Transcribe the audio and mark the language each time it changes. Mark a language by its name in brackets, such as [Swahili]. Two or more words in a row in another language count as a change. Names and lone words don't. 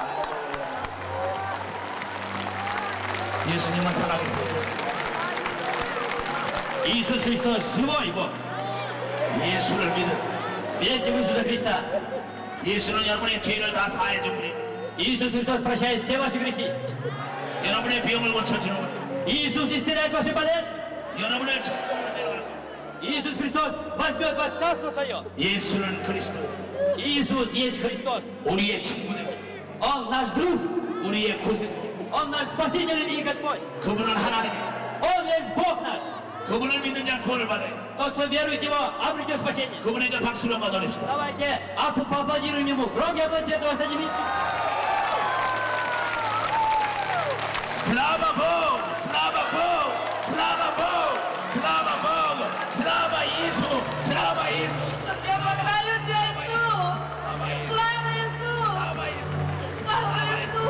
[Korean] 예수님은 살아계세요. [Russian] Иисус Христос живой Бог. [Korean] 예수를 믿으세요. [Russian] Верьте в Иисуса Христа. [Korean] 예수는 여러분의 죄를 다 사해 준 분이에요. [Russian] Иисус Христос прощает все ваши грехи. [Korean] 여러분의 병을 고쳐주는 분이에요. [Russian] Иисус исцеляет ваши болезни. [Korean] 여러분을 천국으로 데려갈 거예요. [Russian] Иисус Христос возьмет вас в Царство Свое. [Korean] 예수는 그리스도. [Russian] Иисус есть Христос. [Korean] 우리의 친구들, [Russian] Он наш друг. [Korean] 우리의 구세주. [Russian] Он наш Спаситель и Господь. [Korean] 그분은 하나님이에요. [Russian] Он есть Бог наш. [Korean] 그분을 믿는 자는 구원을 받아요. [Russian] Тот, кто верует в Него, обретет спасение. [Korean] 그분에게 박수를 한번 드립시다. [Russian] Давайте поаплодируем Ему. Громкие аплодисменты воздадим. Слава Бог, Слава Бог, Слава Бог, Слава Бог, Слава 예수, Слава 예수, Я благодарю Тебя, Иисус! Слава Иисус! Слава 예수, Слава Иисус!